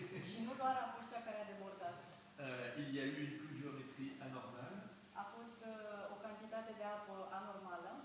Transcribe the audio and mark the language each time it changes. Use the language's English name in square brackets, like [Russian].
[Romanian] și nu doar a fost cea care a debordat. [French] il y a eu une pluviométrie anormale [Romanian] A fost o cantitate de apă anormală,